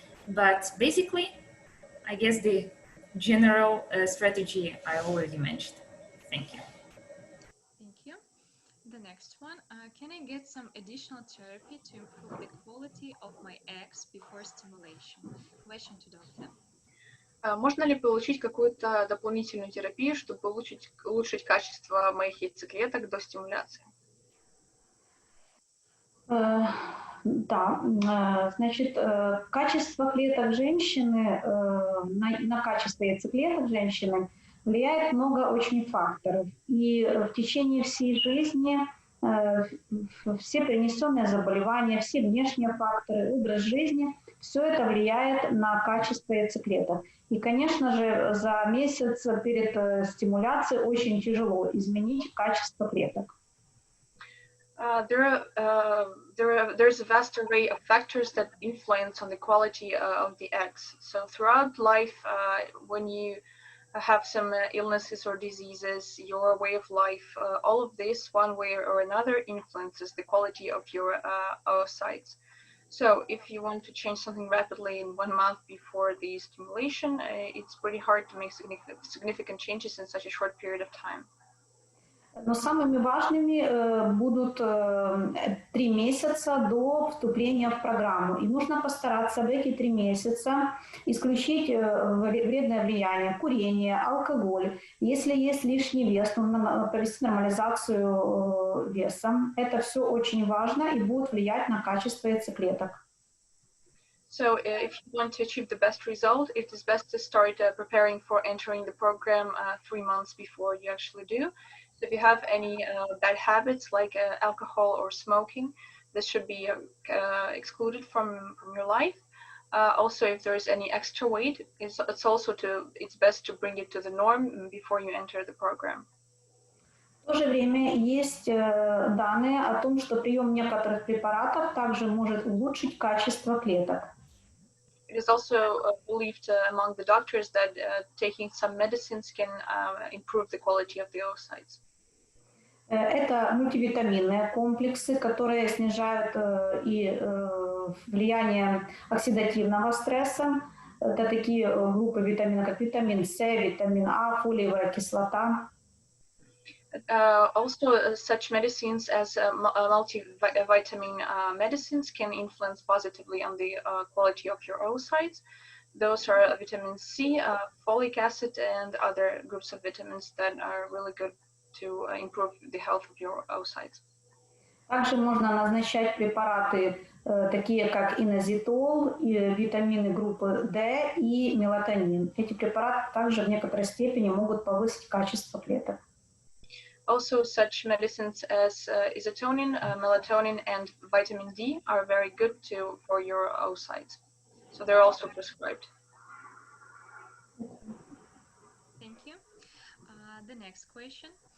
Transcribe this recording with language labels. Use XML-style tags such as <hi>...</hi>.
<en>But basically, I guess the general strategy I already mentioned. Thank you. Thank you. The next one, can I get some additional therapy to improve the quality of my eggs before stimulation? Question to doctor.</en> <ru>Можно ли получить какую-то дополнительную терапию, чтобы улучшить качество моих яйцеклеток до стимуляции? Да, значит, качество клеток женщины, на качество яйцеклеток женщины влияет много очень факторов. И в течение всей жизни все перенесенные заболевания, все внешние факторы, образ жизни, все это влияет на качество яйцеклеток. И, конечно же, за месяц перед стимуляцией очень тяжело изменить качество клеток.</ru> <en>There's a vast array of factors that influence on the quality of the eggs. So throughout life, when you have some illnesses or diseases, your way of life, all of this, one way or another, influences the quality of your oocytes. So if you want to change something rapidly in 1 month before the stimulation, it's pretty hard to make significant changes in such a short period of time.</en> <ru>Но самыми важными будут 3 месяца до вступления в программу. И нужно постараться в эти 3 месяца исключить вредное влияние, курение, алкоголь. Если есть лишний вес, нужно провести нормализацию веса. Это все очень важно и будет влиять на качество яйцеклеток.</ru> <en>So if you want to achieve the best result, it is best to start preparing for entering the program 3 months before you actually do. So if you have any bad habits like alcohol or smoking, this should be excluded from your life. Also, if there is any extra weight, it's best to bring it to the norm before you enter the program.</en> <ru>В то же время есть данные о том, что прием некоторых препаратов также может улучшить качество клеток.</ru> <en>It is also believed among the doctors that taking some medicines can improve the quality of the oocytes.</en> <ru>Это мультивитаминные комплексы, которые снижают и влияние оксидативного стресса. Это такие группы витаминов, как витамин С, витамин А, фолиевая кислота.</ru> <en>Also, such medicines as multivitamin medicines can influence positively on the quality of your oocytes. Those are vitamin C, folic acid, and other groups of vitamins that are really good to improve the health of your oocytes.</en> <ru>Также можно назначать препараты, такие как инозитол, витамины группы D и мелатонин. Эти препараты также в некоторой степени могут повысить качество клеток.</ru> <en>Also, such medicines as isotonin, melatonin, and vitamin D are very good for your oocytes. So they're also prescribed. Thank you. The next question.</en>